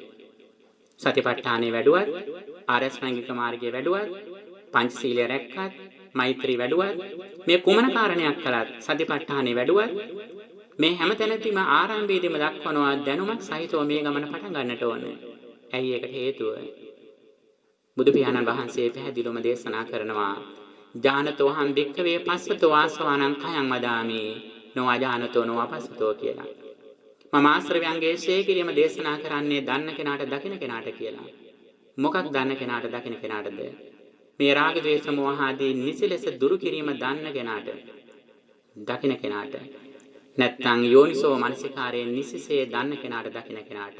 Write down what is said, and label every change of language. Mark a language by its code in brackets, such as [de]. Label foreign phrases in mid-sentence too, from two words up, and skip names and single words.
[si] සතිපට්ඨානෙ වැඩුවත්, ආරස්මංගික මාර්ගයේ වැඩුවත්, පංචශීලය රැක්කත්, මෛත්‍රී වැඩුවත්, මේ කුමන කාරණයක් කළත් සතිපට්ඨානෙ වැඩුවත් මේ හැමතැනදීම ආරම්භයේදීම දක්වනවා දැනුමක් සහිතව මේ ගමන පටන් ගන්නට ඕන. ඇයි ඒකට හේතුව? බුදු පියාණන් වහන්සේ පැහැදිලිවම දේශනා කරනවා [pi] ඥානතෝ හම් භික්ඛවේ පස්සතෝ ආසවානං කයං වදාමි නොඅජානතෝ නොඅපස්සතෝ [si] කියලා. මම ආශ්‍රවයන්ගේ ශේකිරීම දේශනා කරන්නේ දන්න කෙනාට දකින කෙනාට කියලා. මොකක් දන්න කෙනාට දකින කෙනාටද? මේ රාග ද්වේෂ මෝහ ආදී නිසිලෙස දුරු කිරීම දන්න කෙනාට දකින කෙනාට. නැත්නම් යෝනිසෝ මනසිකාරයෙන් නිසිසේ දන්න කෙනාට දකින කෙනාට.